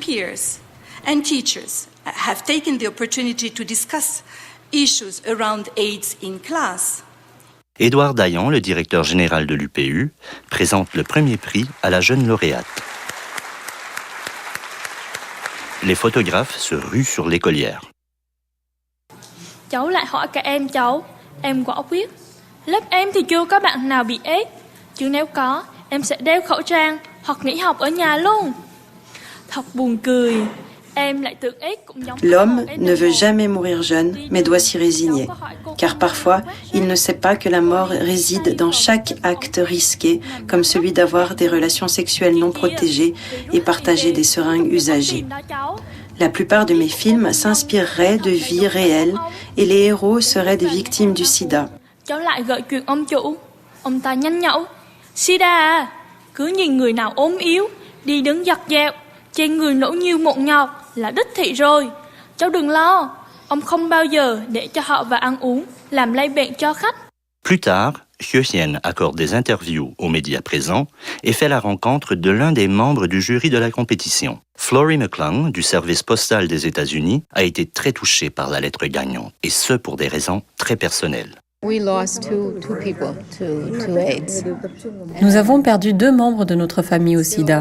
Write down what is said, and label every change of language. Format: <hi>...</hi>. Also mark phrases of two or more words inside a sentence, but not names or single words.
<fr>Édouard Dayan, le directeur général de l'UPU, présente le premier prix à la jeune lauréate. Les photographes se ruent sur l'écolière.</fr> <vi>Cháu lại hỏi các cháu, em gõ viết. Lớp em thì chưa có bạn nào bị AIDS, chứ nếu có, em sẽ đeo khẩu trang hoặc nghỉ học ở nhà luôn. Thật buồn cười.</vi> <fr>L'homme ne veut jamais mourir jeune, mais doit s'y résigner, car parfois, il ne sait pas que la mort réside dans chaque acte risqué, comme celui d'avoir des relations sexuelles non protégées et partager des seringues usagées. La plupart de mes films s'inspireraient de vies réelles et les héros seraient des victimes du sida.</fr> <vi>Cháu lại gợi chuyện ông chủ, ông ta nhanh nhẩu. Sida à, cứ nhìn người nào ốm yếu, đi đứng giặt dẹo, trên người nổ nhiều mụn nhọt là đích thị rồi. Cháu đừng lo, ông không bao giờ để cho họ vào ăn uống, làm lây bệnh cho khách.</vi> <fr>Plus tard, Hyo Hien accorde des interviews aux médias présents et fait la rencontre de l'un des membres du jury de la compétition. Flory McClung, du service postal des États-Unis, a été très touchée par la lettre gagnante, et ce pour des raisons très personnelles. Nous avons perdu 2 membres de notre famille au sida.</fr>